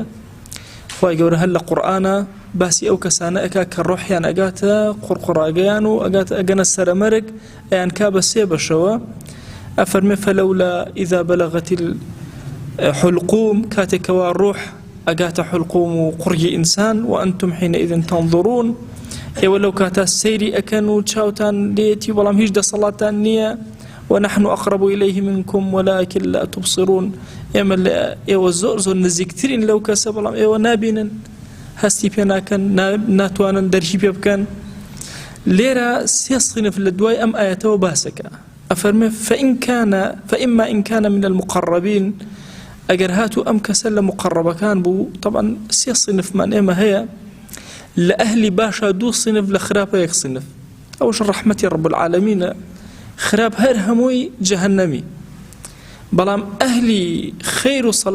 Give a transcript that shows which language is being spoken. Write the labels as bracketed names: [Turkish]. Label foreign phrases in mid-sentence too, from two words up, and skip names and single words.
[Central Kurdish] خوای گەورە هەر لە قورئانە باسی ئەو کەسانە ئەکا کە ڕۆحیان ئەگاتە قورقڕاگەیان و ئەگەنە سەرەمەرگ، ئەیان کا بە سێ بەشەوە. ئەفەرمێ: [Arabic] فەلەولا ئیذا بەلەغەت الحلقوم، [Central Kurdish] کاتێکەوە ڕۆح ئەگاتە حلقوم و قوڕی ئینسان، [Arabic] و ئەنتم حینئذ تەنظرون، [Central Kurdish] ئێوە لەو کاتە سەیری ئەکەن و چاوتان لێتی بەڵام هیچ دەسەڵاتتان نییە [Arabic] ونحن أقرب إليه منكم ولكن لا تبصرون [Central Kurdish] ئێوە زۆر نزیکترین لەو کەسە بەڵام ئێوە نابینن هەستی پێ ناکەن ناتوانن دەرکی پێ بکەن لێرە سێ صنف لە دوای ئەم ئاەتەوە باسەکە ئەفەرمێ [Arabic] فإما إن كان من المقربين [Central Kurdish] ئەگەر هاتوو ئەم کەسە لە مقربەکان بوو طبعا سێ صنفمان ئێمە هەیە لە ئەهلی باشە دوو صنف لە خراپە یەک صنف ئەوش ڕەحمەتی [Arabic] رب العالمینە [Central Kurdish] خراپ هەر هەمووی جەهەنەمی بەڵام ئەهلی خەیر و سەلاح